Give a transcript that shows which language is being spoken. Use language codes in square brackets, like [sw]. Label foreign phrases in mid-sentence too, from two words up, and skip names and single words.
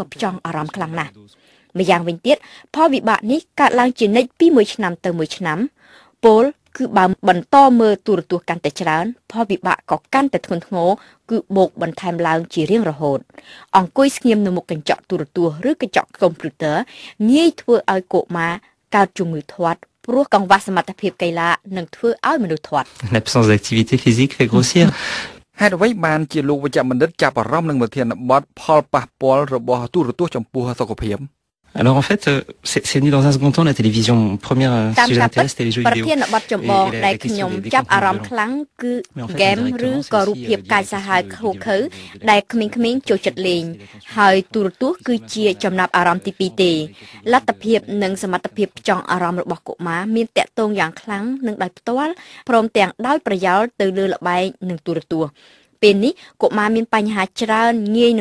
[km] ផ្ចង់អារម្មណ៍ខ្លាំងណាស់ម្យ៉ាងវិញទៀតផលវិបាកនេះកើតឡើងជានិច្ចពីមួយឆ្នាំទៅមួយឆ្នាំពលគឺបើបន្តមើលទូរទស្សន៍កាន់តែច្រើនផលវិបាកក៏កាន់តែធ្ងន់ធ្ងរគឺបូកបន្ថែមឡើងជារៀងរហូតអង្គុយស្ងៀមនៅមុខកញ្ចក់ទូរទស្សន៍ឬកញ្ចក់កុំព្យូទ័រងាយធ្វើឲ្យកុមារកើតជំងឺធាត់ព្រោះកង្វះសមត្ថភាពកីឡានឹងធ្វើឲ្យមនុស្សធាត់ [fr] L'absence d'activité physique fait grossir [km] ហេតុអ្វីបានជាលោកវេជ្ជបណ្ឌិតចាប់អារម្មណ៍នឹងវិធានបទផលប៉ះពាល់របស់ទូរទស្សន៍ចំពោះសុខភាព [fr] Alors en fait, c'est venu dans un second temps la télévision. Premier sujet d'intérêt, c'était les jeux vidéo. [km] ប្រធានបទចម្បងដែលខ្ញុំចាប់អារម្មណ៍ខ្លាំងគឺហ្គេមឬក៏រូបភាពកាយសាហាវខុសខើដែលក្មេងៗចូលចិត្តលេងហើយទូរទស្សន៍គឺជាចំណាប់អារម្មណ៍ទី2ទេលទ្ធភាពនិងសមត្ថភាពផ្ចង់អា រម្មណ៍របស់កុមារមានតាក់ទងយ៉ាងខ្លាំងនឹងដោយផ្ទាល់ព្រមទាំងដោយប្រយោលទៅលើល្បែងនិងទូរទស្សន៍ពេលនេះកុមារមានបញ្ហាច្រើនងាយ